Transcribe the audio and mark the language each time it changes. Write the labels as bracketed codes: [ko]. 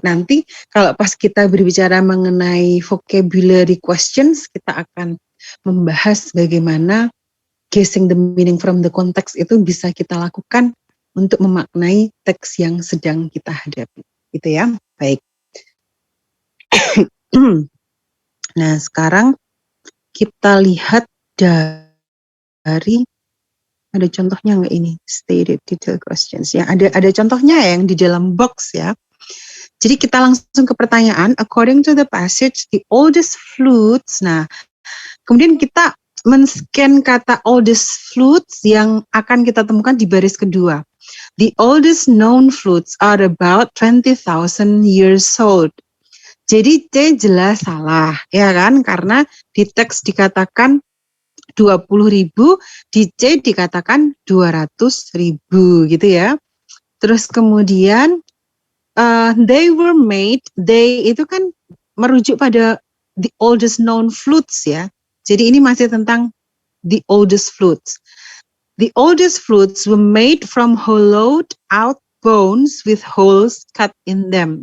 [id] Nanti kalau pas kita berbicara mengenai vocabulary questions, kita akan membahas bagaimana [en] guessing the meaning from the context [id] itu bisa kita lakukan untuk memaknai teks yang sedang kita hadapi. Gitu ya. Baik. Nah, sekarang kita lihat dari ada contohnya nggak ini stated detail questions ya, ada contohnya ya yang di dalam box ya. Jadi kita langsung ke pertanyaan. [en] According to the passage, the oldest flutes. [id] Nah, kemudian kita men-scan kata oldest flutes yang akan kita temukan di baris kedua. [en] The oldest known flutes are about 20,000 years old. [id] Jadi C jelas salah ya kan, karena di teks dikatakan 20.000, di C dikatakan 200.000 gitu ya. Terus kemudian [en] they were made, [id] they itu kan merujuk pada the oldest known flutes ya. Jadi ini masih tentang the oldest flutes. [en] The oldest flutes were made from hollowed out bones with holes cut in them.